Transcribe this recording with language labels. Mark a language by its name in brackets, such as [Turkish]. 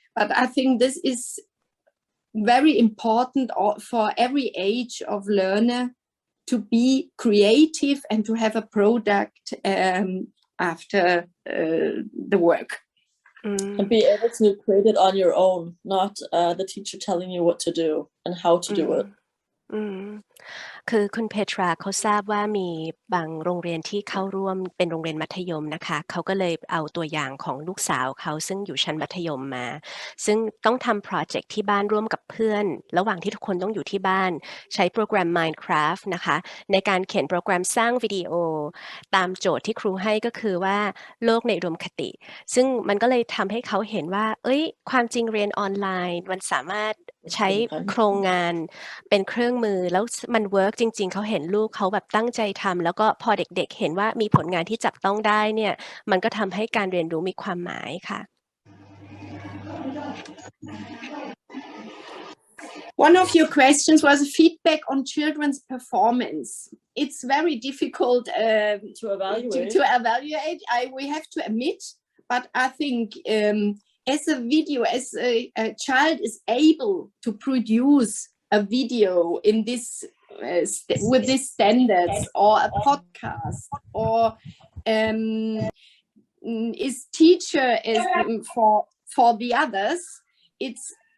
[English] But I think this is very important for every age of learner to be creative and to have a product after the work. And be able to create it on your own, not the teacher telling you what to do and how to do it. [Thai] คือคุณเพทราเขาทราบว่ามีบางโรงเรียนที่เข้าร่วมเป็นโรงเรียนมัธยมนะคะเขาก็เลยเอาตัวอย่างของลูกสาวเขาซึ่งอยู่ชั้นมัธยมมาซึ่งต้องทำโปรเจกต์ที่บ้านร่วมกับเพื่อนระหว่างที่ทุกคนต้องอยู่ที่บ้านใช้โปรแกรม Minecraft นะคะในการเขียนโปรแกรมสร้างวิดีโอ ตามโจทย์ที่ครูให้ก็คือว่าโลกในอุดมคติซึ่งมันก็เลยทำให้เขาเห็นว่าความจริงเรียนออนไลน์มันสามารถใช้โครงงานเป็นเครื่องมือแล้วมันเวิร์กจริงๆเขาเห็นลูกเขาแบบตั้งใจทำแล้วก็พอเด็กๆเห็นว่ามีผลงานที่จับต้องได้เนี่ยมันก็ทำให้การเรียนรู้มีความหมายค่ะ [English] One of your questions was feedback on children's performance. It's very difficult to evaluate. To evaluate. We have to admit, but I think as a video, as a child is able to produce a video in this with these standards, or a podcast, or is teacher is for the others, it's